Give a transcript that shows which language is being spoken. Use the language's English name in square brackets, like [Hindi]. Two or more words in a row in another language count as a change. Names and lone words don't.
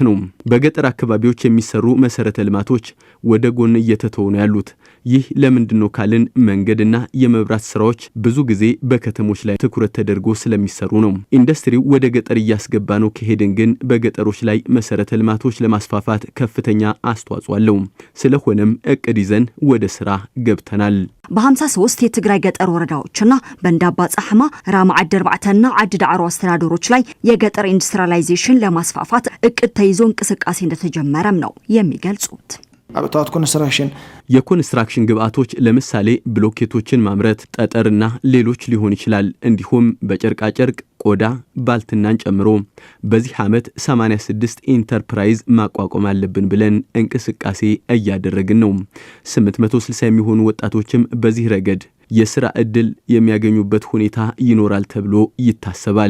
[Amharic] ነው። በገጠር አካባቢዎች የሚሰሩ መሰረተ ልማቶች ወደ ጎን እየተተው ነው ያሉት። ይህ ለምንድነው ካልን መንገድና የመብራት ስራዎች ብዙ ጊዜ በከተሞች ላይ ትኩረት ተደርጎ ስለሚሰሩ ነው። ኢንዱስትሪው ወደ ገጠር እያስገባ ነው ከሄድን ግን በገጠሮች ላይ መሰረተ ልማቶች ለማስፋፋት ከፍተኛ አስተዋጽኦ አለው። ስለሆነም እቅድ ይዘን ወደ ስራ ገብተናል። በ53 የትግራይ ገጠር ወረዳዎችና በእንዳባ ጻሕማ ራማ ዓዲ 4ና ዓዲ ዳዕሮ አስተዳደሮች ላይ የገጠር ኢንዱስትሪያላይዜሽን ለማስፋፋት እቅድ ተይዞ እንቅስቃሴ እንደተጀመረም ነው የሚገልጹት። [English] about construction [Amharic] የኮንስትራክሽን ግብአቶች ለምሳሌ ብሎኬቶችን ማምረት፣ ጠጠርና ሌሎች ሊሆን ይችላል። እንዲሁም በጨርቃ ጨርቅ፣ ቆዳ፣ ባልትናን ጨምሮ በዚህ ዓመት 86 ኢንተርፕራይዝ ማቋቋም አለብን ብለን እንቅስቃሴ እያደረግን ነው። 860 የሚሆኑ ወጣቶችም በዚህ ረገድ የስራ ዕድል የሚያገኙበት ሁኔታ ይኖራል ተብሎ ይታሰባል።